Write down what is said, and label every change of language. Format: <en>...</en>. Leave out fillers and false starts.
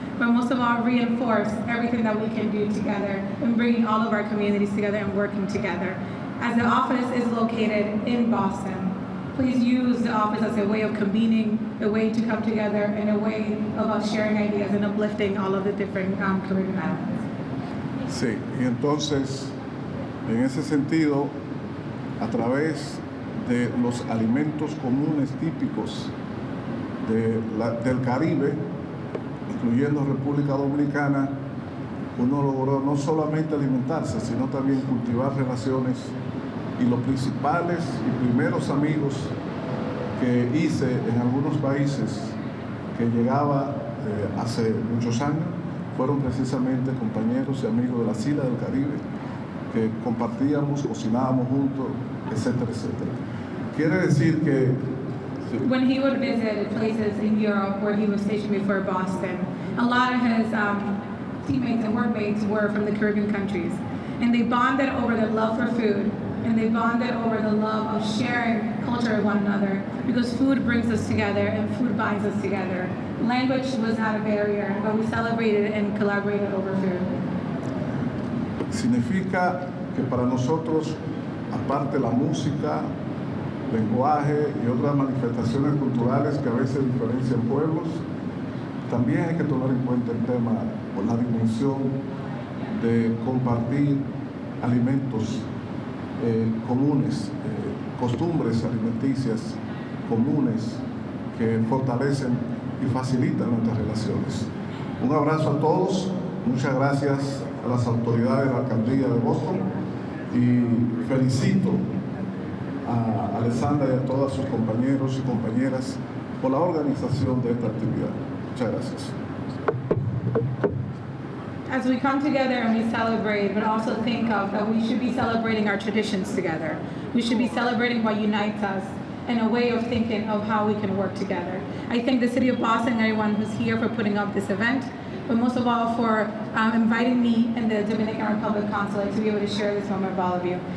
<en>But most of all, reinforce everything that we can do together and bringing all of our communities together and working together. As the office is located in Boston, please use the office as a way of convening, a way to come together, and a way of us sharing ideas and uplifting all of the different Caribbean islands.</en> <es>Sí, y entonces, en ese sentido, a través de los alimentos comunes típicos del Caribe, incluyendo República Dominicana, uno logró no solamente alimentarse, sino también cultivar relaciones. Y los principales y primeros amigos que hice en algunos países que llegaba hace muchos años fueron precisamente compañeros y amigos de las islas del Caribe que compartíamos, cocinábamos juntos, etcétera, etcétera. Quiere decir que</es> <en>when he would visit places in Europe where he was stationed before Boston, a lot of his teammates and workmates were from the Caribbean countries, and they bonded over their love for food. And they bonded over the love of sharing culture with one another, because food brings us together and food binds us together. Language was not a barrier, but we celebrated and collaborated over food.</en> <es>Significa que para nosotros, aparte la música, lenguaje y otras manifestaciones culturales que a veces diferencian pueblos, también hay que tomar en cuenta el tema o la dimensión de compartir alimentos comunes, costumbres alimenticias comunes que fortalecen y facilitan nuestras relaciones. Un abrazo a todos, muchas gracias a las autoridades de la alcaldía de Boston y felicito a Alessandra y a todos sus compañeros y compañeras por la organización de esta actividad. Muchas gracias.</es> <en>As we come together and we celebrate, but also think of that we should be celebrating our traditions together. We should be celebrating what unites us. and a way of thinking of how we can work together. I thank the City of Boston and everyone who's here for putting up this event, but most of all for inviting me and the Dominican Republic Consulate to be able to share this moment with all of you.</en>